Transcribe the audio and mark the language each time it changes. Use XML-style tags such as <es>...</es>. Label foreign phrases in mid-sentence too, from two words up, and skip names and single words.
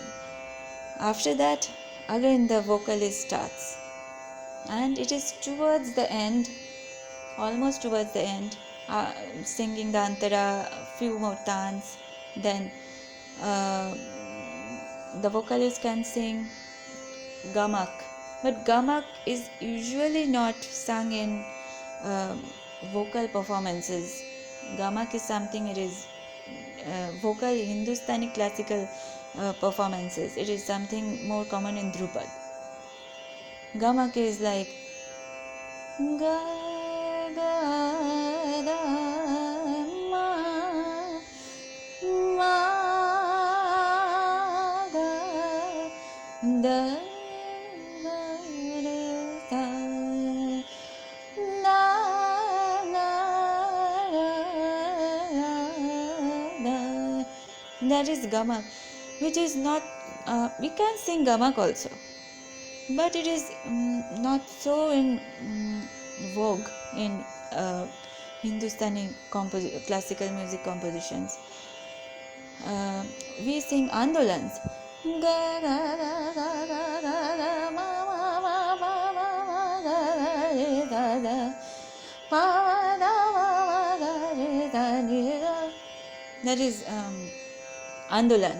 <en>After that again the vocalist starts, and it is towards the end, almost towards the end, singing the Antara, few more tans, then the vocalist can sing gamak, but gamak is usually not sung in vocal performances. Gamak is something, it is vocal Hindustani classical performances. It is something more common in Dhrupad. Gamak is like ga ga da ma ma ga da da da na na da. That is gamak, which is not. We can sing gamak also, but it is not so in vogue in Hindustani classical music compositions. We sing andolans. That is andolan.</en>